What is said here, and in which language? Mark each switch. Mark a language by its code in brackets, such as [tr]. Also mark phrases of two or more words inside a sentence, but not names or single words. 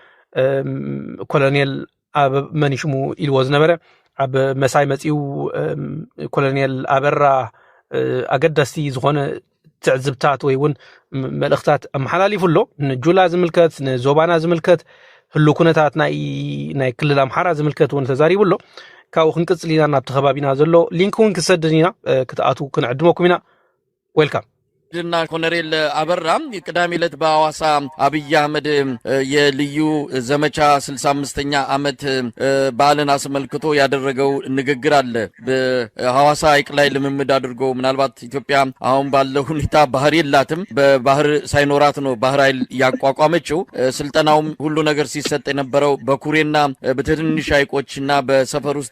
[ti] ኮሎኔል ኣብ መንሽሙ ኢልዎ ዝነበረ ኣብ መሳይ መፂኡ ኮሎኔል ኣበራ ኣገዳስቲ ዝኾነ ትዕዝብታት ወይ እውን መልእኽታት ኣመሓላሊፉ ኣሎ ንጁላ ዝምልከት ንዞባና ዝምልከት ህሉ ኩነታት ናይ ክልል ኣምሓራ ዝምልከት እውን ተዛሪቡ ኣሎ ካብኡ ክንቅፅል ኢና ናብቲ ከባቢና ዘሎ ሊንክ እውን ክሰድን ኢና ክትኣትዉ ክንዕድመኩም ኢና ዌልካም [am] ድና ኮሎኔል አበራም ቅዳሜ ዕለት በሐዋሳ አብይ አህመድ የልዩ ዘመቻ 65ኛ ዓመት በዓልን አስመልክቶ ያደረገው ንግግር አለ። በሐዋሳ ሐይቅ ላይ ልምምድ አድርጎ ምናልባት ኢትዮጵያ አሁን ባለው ሁኔታ ባህር የላትም፣ በባህር ሳይኖራት ነው ባህር ኃይል ያቋቋመችው። ስልጠናውም ሁሉ ነገር ሲሰጥ የነበረው በኩሬና በትንንሽ ሐይቆችና በሰፈር ውስጥ